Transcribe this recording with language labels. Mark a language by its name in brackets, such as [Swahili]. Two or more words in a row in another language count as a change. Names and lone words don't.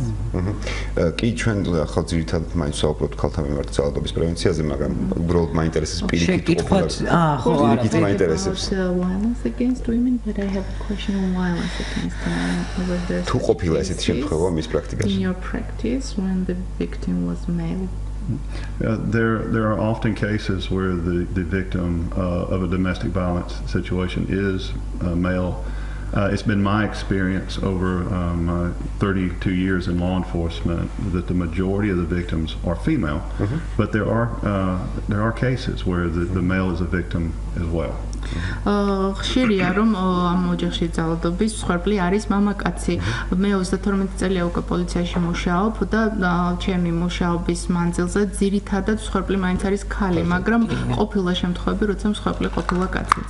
[Georgian] კი ჩვენ ახლა ძირითადად მაინც ვსაუბრობთ ქალთა მიმართ ძალადობის პრევენციაზე, მაგრამ უბრალოდ მაინტერესებს პირიქით ყოფნა. ხო, პირიქით მაინტერესებს. [English] Violence against women, but I have a question on violence against women. [Georgian] თუ ყოფილა ესეთი შემთხვევა მის პრაქტიკაში? [English] In your practice when the victim was male. There are often cases where the victim of a domestic violence situation is male. It's been my experience over 32 years in law enforcement that the majority of the victims are female, but there are cases where the male is a victim as well. [Georgian] ხშირია რომ ამ ოჯახში ძალადობის მსხვერპლი არის მამაკაცი. მე 32 წელია უკვე პოლიციაში მუშაობ და ჩემი მუშაობის მანძილზე ძირითადად მსხვერპლი მაინც არის ქალი, მაგრამ ყოფილა შემთხვევები, როცა მსხვერპლი ყოფილა კაციც.